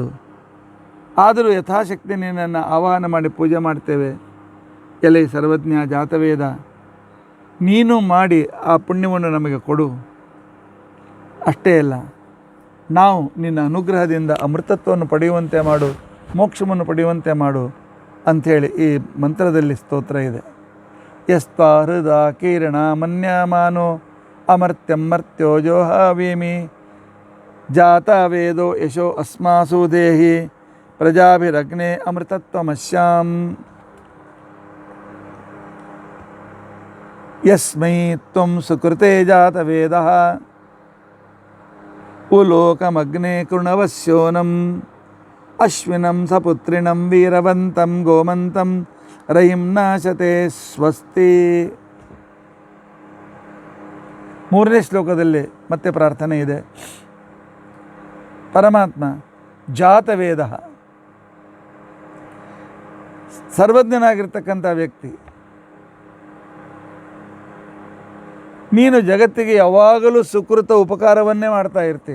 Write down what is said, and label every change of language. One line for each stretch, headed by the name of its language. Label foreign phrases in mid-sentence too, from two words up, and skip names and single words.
Kannada: ಆದರೂ ಯಥಾಶಕ್ತಿ ನಿನ್ನನ್ನು ಆವಾಹನ ಮಾಡಿ ಪೂಜೆ ಮಾಡ್ತೇವೆ. ಎಲೆ ಸರ್ವಜ್ಞ ಜಾತವೇದ, ನೀನು ಮಾಡಿ ಆ ಪುಣ್ಯವನ್ನು ನಮಗೆ ಕೊಡು. ಅಷ್ಟೇ ಅಲ್ಲ, ನಾವು ನಿನ್ನ ಅನುಗ್ರಹದಿಂದ ಅಮೃತತ್ವವನ್ನು ಪಡೆಯುವಂತೆ ಮಾಡು, ಮೋಕ್ಷವನ್ನು ಪಡೆಯುವಂತೆ ಮಾಡು ಅಂಥೇಳಿ ಈ ಮಂತ್ರದಲ್ಲಿ ಸ್ತೋತ್ರ ಇದೆ.
Sanskrit: ಯಸ್ತ್ವಾ ಹೃದ ಕೀರ್ಣ ಮನ್ಯಮಾನೋ ಅಮರ್ತ್ಯಂ ಮರ್ತ್ಯೋ ಜೋಹಾವೀಮಿ ಜಾತ ವೇದೋ ಯಶೋ ಅಸ್ಮಾಸು ದೇಹಿ ಪ್ರಜಾಭಿರಗ್ನೆ ಅಮೃತತ್ವಮಸ್ಯಾಂ. ಯಸ್ಮೈ ತ್ವಂ ಸುಕೃತೆ ಜಾತ ವೇದಃ ಉಲೋಕಮಗ್ನೆ ಕೃಣವಸ್ಯೋನಂ ಅಶ್ವಿನಂ ಸಪುತ್ರಿಣಂ ವೀರವಂತಂ ಗೋಮಂತಂ ರಹಿಂ ನಾಶತೆ ಸ್ವಸ್ತಿ.
Kannada: ಮೂರನೇ ಶ್ಲೋಕದಲ್ಲಿ ಮತ್ತೆ ಪ್ರಾರ್ಥನೆ ಇದೆ. ಪರಮಾತ್ಮ ಜಾತವೇದ, ಸರ್ವಜ್ಞನಾಗಿರ್ತಕ್ಕಂಥ ವ್ಯಕ್ತಿ, ನೀನು ಜಗತ್ತಿಗೆ ಯಾವಾಗಲೂ ಸುಕೃತ ಉಪಕಾರವನ್ನೇ ಮಾಡ್ತಾ ಇರ್ತಿ.